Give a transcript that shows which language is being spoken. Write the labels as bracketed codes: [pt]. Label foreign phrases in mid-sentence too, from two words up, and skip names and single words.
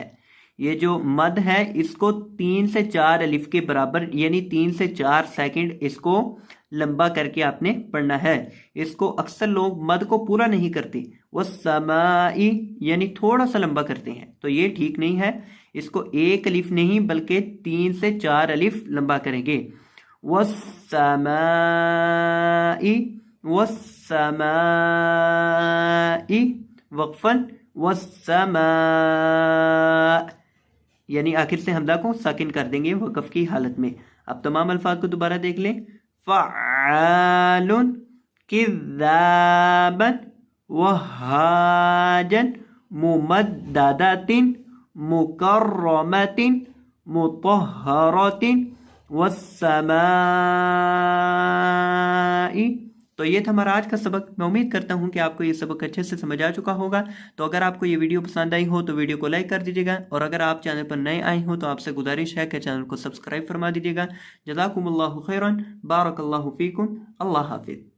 [hi] ये जो मद है इसको 3 से 4 अलिफ के बराबर, यानी 3 से 4 सेकंड इसको लंबा करके आपने पढ़ना है। इसको अक्सर लोग मद को पूरा नहीं करते, वस्समाई यानी थोड़ा सा लंबा करते हैं, तो ये ठीक नहीं है। इसको एक अलिफ नहीं बल्कि 3 से 4 अलिफ लंबा करेंगे। [ar] والسماءِ، والسماءِ، وقفًا والسماء, [hi] यानी आखिर से हमदा को साकिन कर देंगे वक़फ़ की हालत में। अब तमाम अल्फाज को दोबारा देख लें। [ar] فعالٌ، كذابًا، وهاجًا، ممددةٍ، مكرمةٍ، مطهرةٍ، والسماءِ. [hi] तो ये था हमारा आज का सबक। मैं उम्मीद करता हूँ कि आपको ये सबक अच्छे से समझ आ चुका होगा। तो अगर आपको ये वीडियो पसंद आई हो तो वीडियो को लाइक कर दीजिएगा, और अगर आप चैनल पर नए आए हो तो आपसे गुजारिश है कि चैनल को सब्सक्राइब फरमा दीजिएगा। [ar] جزاكم الله خيرا، بارك الله فيكم, [hi] अल्लाह हाफिज़।